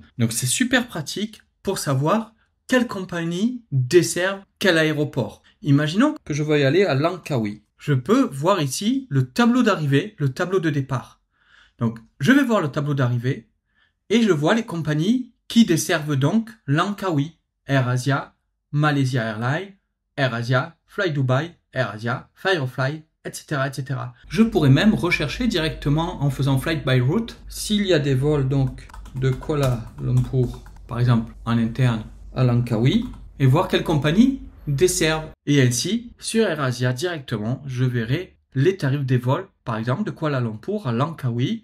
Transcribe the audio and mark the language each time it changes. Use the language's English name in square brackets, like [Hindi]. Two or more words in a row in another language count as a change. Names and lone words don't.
[French] Donc c'est super pratique pour savoir quelle compagnie dessert quel aéroport. Imaginons que je veuille aller à Langkawi. je peux voir ici le tableau d'arrivée, le tableau de départ. Donc, je vais voir le tableau d'arrivée et je vois les compagnies qui desservent donc Langkawi, AirAsia, Malaysia Airlines, AirAsia, Fly Dubai, AirAsia, Firefly, etc., etc. Je pourrais même rechercher directement en faisant [English] Flight by Route [French] s'il y a des vols donc de Kuala Lumpur, par exemple en interne à Langkawi, et voir quelles compagnies desservent. Et ainsi, sur AirAsia directement, je verrai les tarifs des vols, par exemple de Kuala Lumpur à Langkawi.